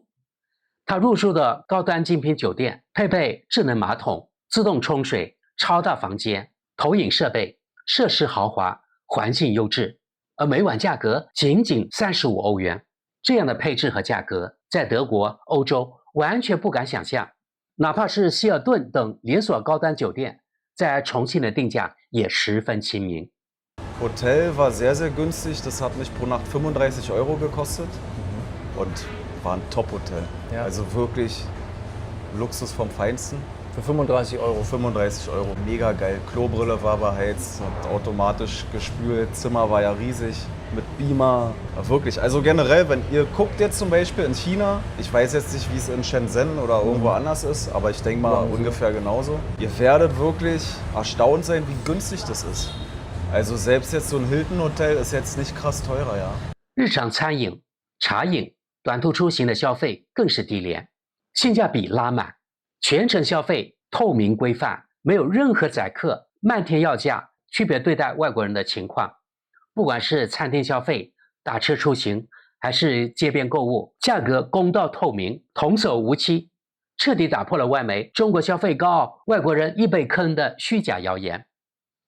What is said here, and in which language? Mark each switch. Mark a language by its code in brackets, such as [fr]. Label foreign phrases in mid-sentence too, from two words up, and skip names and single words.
[zh] 他入住的高端精品酒店，配備智能馬桶、自動沖水、超大房間、投影設備，設施豪華，環境優質，而每晚價格僅35歐元。這樣的配置和價格，在德國、歐洲完全不敢想象。哪怕是希爾頓等連鎖高端酒店，在重慶的定價也十分親民。 [de] Hotel war sehr, sehr günstig. Das hat mich pro Nacht 35 Euro gekostet und war ein Top-Hotel. Ja. Also wirklich Luxus vom Feinsten. Für 35 Euro? 35 Euro. Mega geil. Klobrille war beheizt, hat automatisch gespült. Zimmer war ja riesig mit Beamer. Wirklich. Also generell, wenn ihr guckt jetzt zum Beispiel in China, ich weiß jetzt nicht, wie es in Shenzhen oder irgendwo anders ist, aber ich denke mal ungefähr genauso. Ihr werdet wirklich erstaunt sein, wie günstig das ist. Also selbst jetzt so ein Hilton-Hotel ist jetzt nicht krass teurer, ja. [zh] 日常餐飲、茶飲、短途出行的消費更是低廉，性價比拉滿，全程消費透明規範，沒有任何宰客、漫天要價、區別對待外國人的情況。不管是餐廳消費、打車出行，還是街邊購物，價格公道透明，童叟無欺，徹底打破了外媒中國消費高、外國人易被坑的虛假謠言。